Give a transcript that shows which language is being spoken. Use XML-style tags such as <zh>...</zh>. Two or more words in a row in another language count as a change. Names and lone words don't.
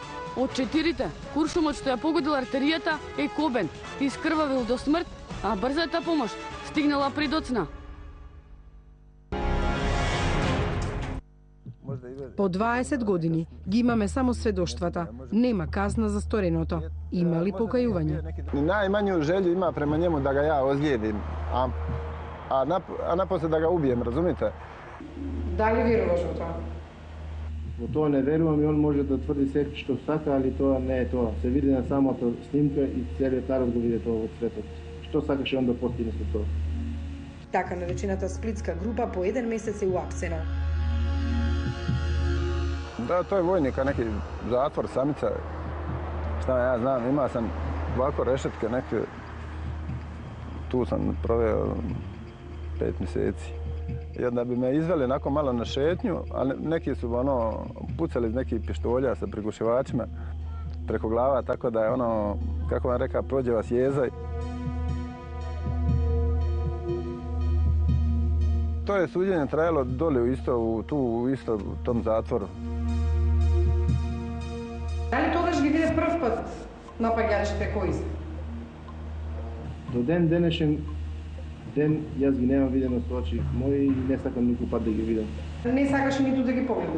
<mk>Од четирите, куршумот што ја погодил артеријата е кобен, искрвавил до смрт, а брзата помош стигнала предоцна. По 20 години ги имаме само сведоштвата. Нема казна за стореното. Има ли покајување?</mk> <hr>Najmanju želju ima prema njemu da ga ja ozlijedim, a napose da ga ubijem, razumite?</hr> <mk>Дали веруваш во тоа? Во тоа не верувам и он може да тврди се што сака, али тоа не е тоа. Се види на самото снимка и целиот народ го види тоа во светот. Што сакаше он да постигне со тоа? Така наречената сплитска група по 1 месец е уапсена.</mk> <hr>Da, to je vojnika, neki zatvor, samica. Šta ja znam, imao sam ovako rešetke neke. Tu sam proveo 5 mjeseci. I onda bi me izveli onako malo na šetnju, ali neki su pucali iz nekih pištolja sa prigušivačima preko glava, tako da je kako vam reka, prođe vas jeza. To je suđenje trajalo dole u tom zatvoru.</hr> <mk>Дали тогаш ги виде прв пат напаѓачите кои се? До ден денешен ден јас ги немам видено со очи мои и не сакам никој пат да ги видам. Не сакаш ниту да ги погледнеш?</mk>